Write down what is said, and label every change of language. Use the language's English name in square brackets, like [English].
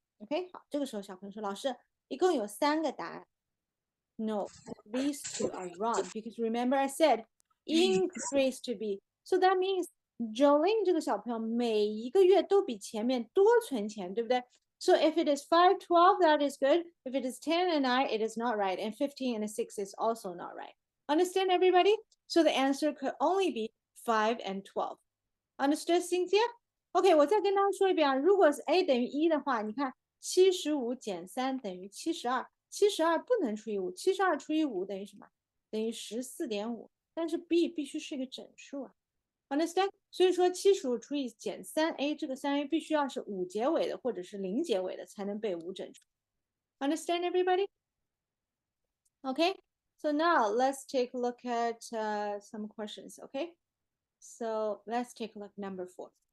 [Chinese] OK， 好，这个时候小朋友说，老师一共有3个答案。 [English] No, these two are wrong because remember I said increase to be. So that means [Chinese] Jolene 这个小朋友每一个月都比前面多存钱，对不对？ [English] So if it is 512, that is good. If it is 10 and 9, it is not right. And 15 and 6 is also not right. Understand, everybody? So the answer could only be 5 and 12. Understood, Cynthia? [Chinese] OK， 我再跟大家说一遍啊，如果是 A 等于1的话，你看75减3等于72。 72不能除以5， 72除以5等于什么？等于14.5。但是 B 必须是一个整数啊。 [English] Understand？ [Chinese] 所以说75除以减 3a， 这个 3a 必须要是5结尾的或者是0结尾的才能被5整数。 [English] Understand, everybody? Okay, so now let's take a look at some questions, okay? So let's take a look number 4.